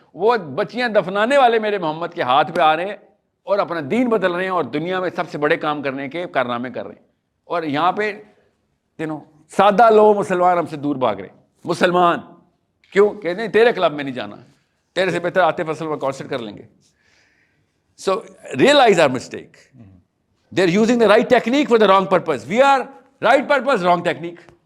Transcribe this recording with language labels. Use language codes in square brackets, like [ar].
[ur] وہ بچیاں دفنانے والے میرے محمد کے ہاتھ پہ آ رہے ہیں اور اپنا دین بدل رہے ہیں اور دنیا میں سب سے بڑے کام کرنے کے کارنامے کر رہے ہیں. اور یہاں پہ سادہ لوگ مسلمان ہم سے دور بھاگ رہے ہیں. مسلمان کیوں کہ نہیں تیرے کلب میں نہیں جانا، تیرے سے بہتر عاطف اسلم میں کانسرٹ کر لیں گے. [en] So realise our mistake. They are using the right technique for the wrong purpose. We are right purpose, wrong technique.